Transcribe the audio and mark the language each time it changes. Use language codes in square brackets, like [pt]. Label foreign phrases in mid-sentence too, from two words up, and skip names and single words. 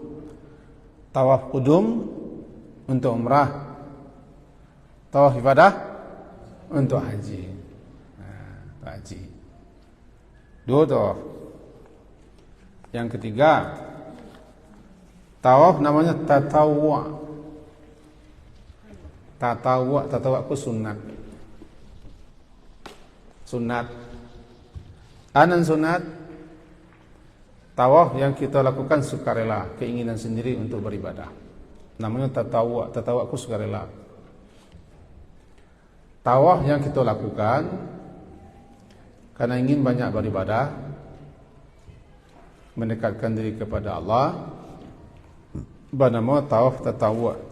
[id] Tawaf qudum untuk umrah Tawaf ibadah untuk haji. Untuk haji. 2 tawaf. Yang ketiga, tawaf namanya tatawwu'. Tatawwu' itu sunat. Sunat. Anan sunat, tawaf yang kita lakukan sukarela, keinginan sendiri untuk beribadah. Namanya tatawwu'. Tatawwu' itu sukarela. Tawaf yang kita lakukan karena ingin banyak beribadah, mendekatkan diri kepada Allah, bernama tawaf tatawwu'.